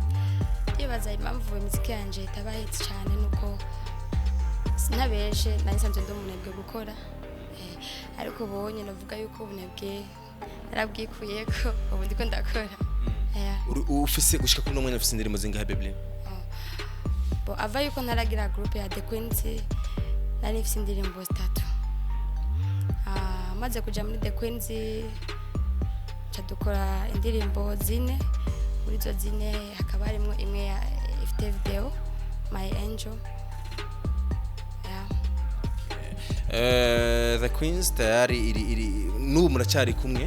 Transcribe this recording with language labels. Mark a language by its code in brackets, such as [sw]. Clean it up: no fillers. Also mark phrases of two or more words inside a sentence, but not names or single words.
[rn] yibaza impamvu imiziki yanje itaba hit cyane nuko sinabeshe nanisanzwe ndomunebwe gukora ariko bonye navuga yuko ubunebwe narabwikuye ko ubu ndiko ndakora ufise gushika kuri nomwe nafise indirimbo zingahe Beblina ava yuko ntaragira groupe ya The Queens nari mfise indirimbo 3 maze kuja muri The Queens dukora indirimbo 4 muri zo 4 hakaba harimo imwe ifite video My Angel The Queens tayari iri n'ubu muracari kumwe